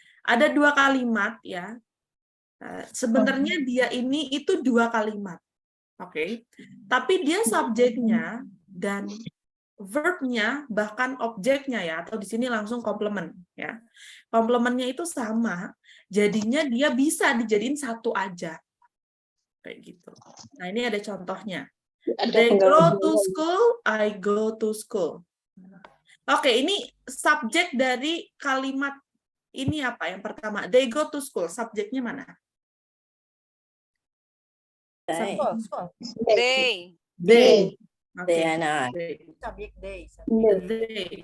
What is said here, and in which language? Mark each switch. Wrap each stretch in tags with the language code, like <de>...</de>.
<id>Ada dua kalimat ya. Sebenarnya dia ini itu dua kalimat. Oke. Tapi dia subjeknya dan verbnya bahkan objeknya ya, atau di sini langsung komplement ya. Komplementnya itu sama, jadinya dia bisa dijadiin satu aja. Kayak gitu. Nah, ini ada contohnya.</id> <en>They go to school, I go to school.</en> <id>Oke, ini subjek dari kalimat ini apa? Yang pertama,</id> <en>they go to school.</en> <id>Subjeknya mana?</id> <en>School. Day. They. They and I. They. Subject day. They.</en>